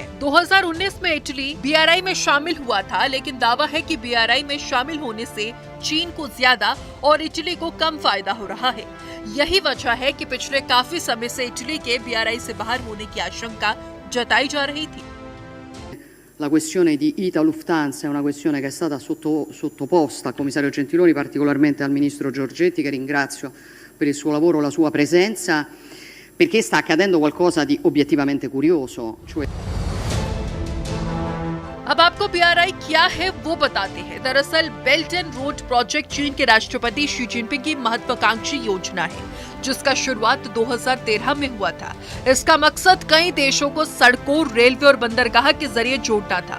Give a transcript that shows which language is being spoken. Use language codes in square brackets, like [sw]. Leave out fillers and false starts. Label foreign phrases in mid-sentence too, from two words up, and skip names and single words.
[hi] 2019 में इटली BRI में शामिल हुआ था, लेकिन दावा है कि BRI में शामिल होने से चीन को ज्यादा और इटली को कम फायदा हो रहा है। यही वजह है कि पिछले काफी समय से इटली के BRI से बाहर होने की आशंका जताई जा रही थी। [it] La questione di ITA Lufthansa è una questione che è stata sottoposta al commissario Gentiloni, particolarmente al ministro Giorgetti, che ringrazio per il suo lavoro e la sua presenza, perché sta accadendo qualcosa di obiettivamente curioso. [hi] अब आपको BRI क्या है वो बताते हैं। दरअसल बेल्ट एंड रोड प्रोजेक्ट चीन के राष्ट्रपति शी जिनपिंग की महत्वाकांक्षी योजना है, जिसका शुरुआत 2013 में हुआ था। इसका मकसद कई देशों को सड़कों, रेलवे और बंदरगाह के जरिए जोड़ना था।